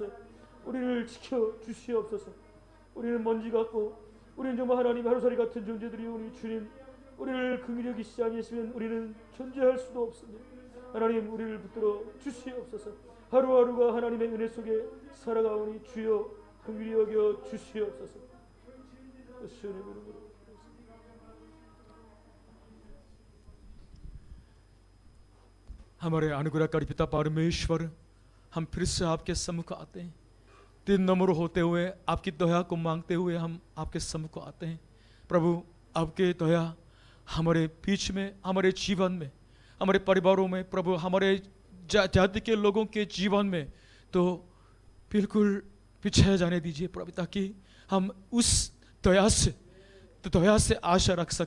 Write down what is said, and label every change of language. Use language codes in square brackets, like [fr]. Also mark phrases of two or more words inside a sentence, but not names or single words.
[ko] 우리를 지켜 주시옵소서. 우리는 먼지 같고 우리는 정말 하나님 하루살이 같은 존재들이오니 주님 우리를 긍휼히 여기시지 아니하시면 우리는 존재할 수도 없습니다. 하나님 우리를 붙들어 주시옵소서. 하루하루가 하나님의 은혜 속에 살아가오니 주여 긍휼히 여겨 주시옵소서. 예수님 이름으로 [hi] हमारे अनुग्रहकारी पिता परमेश्वर, हम फिर से आपके सम्मुख आते हैं। दिन नम्र होते हुए आपकी दया को मांगते हुए हम आपके सम्मुख आते हैं। प्रभु आपके दया हमारे बीच में, हमारे जीवन में, हमारे परिवारों में, प्रभु हमारे जाति के लोगों के जीवन में तो बिल्कुल पिछड़ जाने दीजिए प्रभु, ताकि हम उस दया से आशा रख सके।